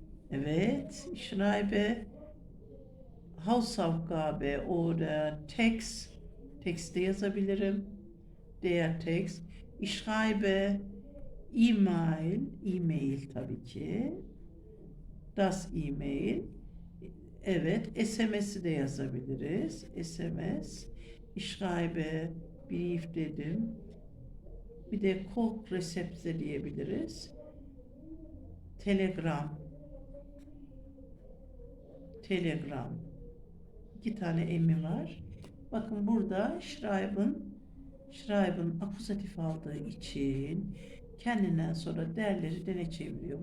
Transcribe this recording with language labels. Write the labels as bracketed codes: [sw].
[de] Evet, ich schreibe Hausaufgabe oder Text. [tr] Texte yazabilirim. [de] Der Text. Ich schreibe E-mail [tr] tabii ki. [de] Das E-mail. [tr] Evet, SMS'i de yazabiliriz. SMS. [de] Ich schreibe brief [tr] dedim. Bir de Resepte diyebiliriz. Telegram. İki tane emi var. Bakın burada schreiben akuzatif aldığı için kendinden sonra derleri dene çeviriyor.